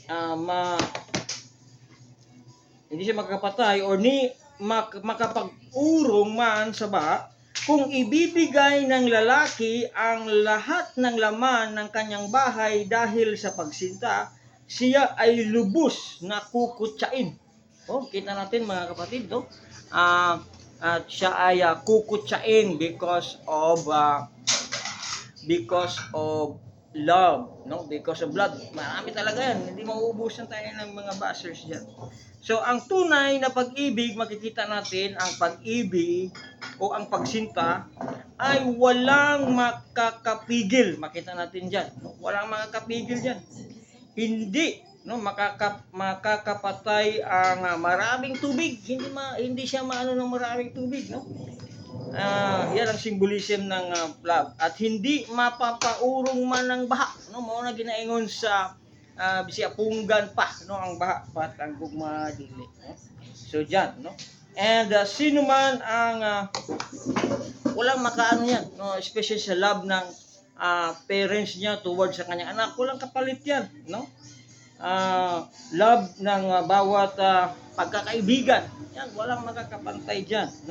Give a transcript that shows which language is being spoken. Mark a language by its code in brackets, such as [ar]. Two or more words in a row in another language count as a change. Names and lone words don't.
[tl] hindi siya makakapatay or makapag-urong man sa baha kung ibibigay ng lalaki ang lahat ng laman ng kanyang bahay dahil sa pagsinta, siya ay lubos na kukutsain. Kita natin, mga kapatid, no? Siya ay kukutsain [en] because of love, no? Because of blood. [tl] Marami talaga yan. Hindi mauubusan tayo ng mga bashers dyan. So, ang tunay na pag-ibig, makikita natin, ang pag-ibig o ang pagsinta ay walang makakapigil. Makita natin dyan, no? Walang makakapigil dyan. Hindi no, makakapatay ang maraming tubig. Hindi siya maano ng maraming tubig, no. Yan ang symbolism ng love, at hindi mapapaurong man ng baha, no, [ceb] mao na ginaingon sa bisaya punggan pa, no, ang baha pat ang gugma dili, no. [tl] So diyan, no. And sino man ang walang makaano yan, no, especially sa love ng parents niya towards sa kanyang anak, walang kapalit yan, no. Love ng bawat pagkakaibigan, yan, walang makakapantay diyan, no.